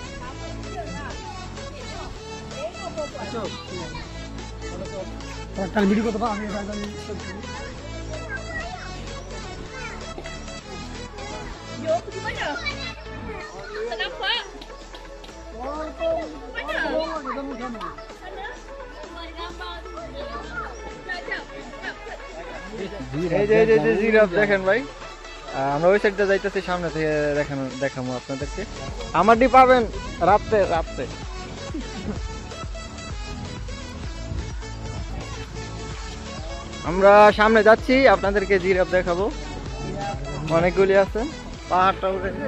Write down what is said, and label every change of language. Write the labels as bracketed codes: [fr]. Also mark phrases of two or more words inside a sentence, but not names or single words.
[bn] কাল ভিডিও করতে পারো আমি [id] Yo, gimana? Kenapa? Mana? [bn] এই যে জিরাফ দেখেন ভাই আমরা ওই সাইডটা যাইতেছি সামনে থেকে দেখাবো আপনাদেরকে আমারটি পাবেন রাতে আমরা সামনে যাচ্ছি আপনাদেরকে জিরাফ দেখাবো অনেকগুলি আছে পাহাড়টা উঠে